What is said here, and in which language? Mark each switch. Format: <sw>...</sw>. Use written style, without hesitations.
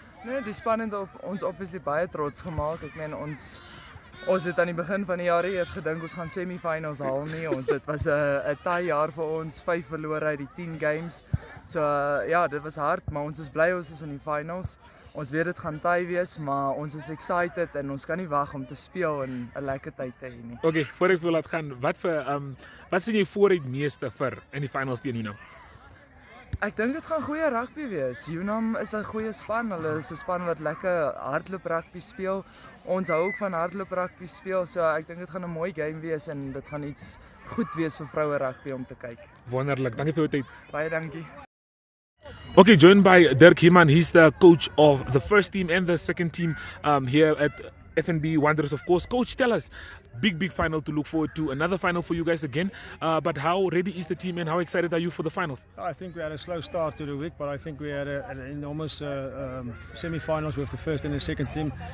<af>Nee, die span het ons obviously baie trots gemaak. Ek meen ons het aan die begin van die jaar eers gedink ons gaan semi-finals haal nie, want dit was 'n taai jaar vir ons, 5 verlore uit die 10 games. So ja, dit was hard, maar ons is bly ons is in die finals. Ons weet dit gaan taai wees, maar ons is excited en ons kan nie wag om te speel en 'n lekker tyd te hê nie. Okay, voor ek wil laat gaan, wat sien jy voor uit meeste vir in die finals teen Unam? Ek dink dit gaan goeie rugby wees. Unam is 'n goeie span. Hulle is 'n span wat lekker hardloop rugby speel. Ons hou ook van hardloop rugby speel, so ek dink dit gaan 'n mooi game wees en dit gaan iets goed wees vir vroue rugby om te kyk. Wonderlik. Dankie vir jou tyd. Baie dankie.</af> <en>Okay, joined by Dirk Heeman. He's the coach of the first team and the second team here at FNB Wanderers, of course. Coach, tell us, big final to look forward to. Another final for you guys again. But how ready is the team and how excited are you for the finals? I think we had a slow start to the week, but I think we had an enormous semi-finals with the first and the second team.</en>